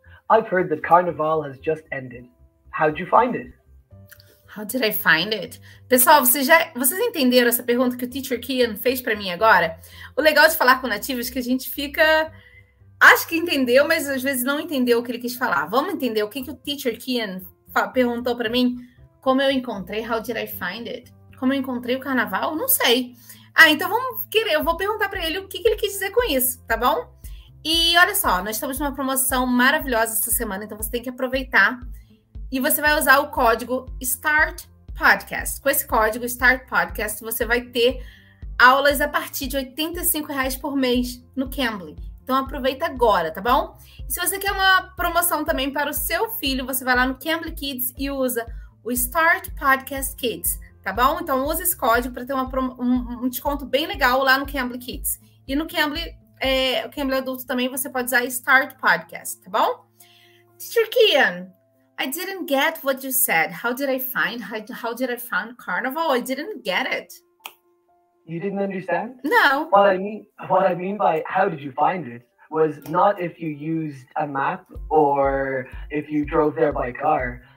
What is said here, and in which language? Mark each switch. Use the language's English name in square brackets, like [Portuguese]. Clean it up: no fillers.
[English] I've heard that Carnival has just ended. How'd you find it? How did I find it? [Portuguese] Pessoal, vocês entenderam essa pergunta que o Teacher Kian fez para mim agora? O legal de falar com nativos é que a gente fica... Acho que entendeu, mas às vezes não entendeu o que ele quis falar. Vamos entender o que o Teacher Kian perguntou para mim? Como eu encontrei? [English] How did I find it? [Portuguese] Como eu encontrei o carnaval? Não sei. Então eu vou perguntar para ele o que ele quis dizer com isso, tá bom? E olha só, nós estamos numa promoção maravilhosa essa semana, então você tem que aproveitar. E você vai usar o código START Podcast. Com esse código START Podcast, você vai ter aulas a partir de R$85 por mês no Cambly. Então aproveita agora, tá bom? E se você quer uma promoção também para o seu filho, você vai lá no Cambly Kids e usa o START Podcast Kids, tá bom? Então usa esse código para ter um desconto bem legal lá no Cambly Kids. E no Cambly, o Cambly Adulto também você pode usar START Podcast, tá bom? [English] Teacher Kian, I didn't get what you said. How did I find Carnival? I didn't get it. You didn't understand? No. What I mean by how did you find it was not if you used a map or if you drove there by car.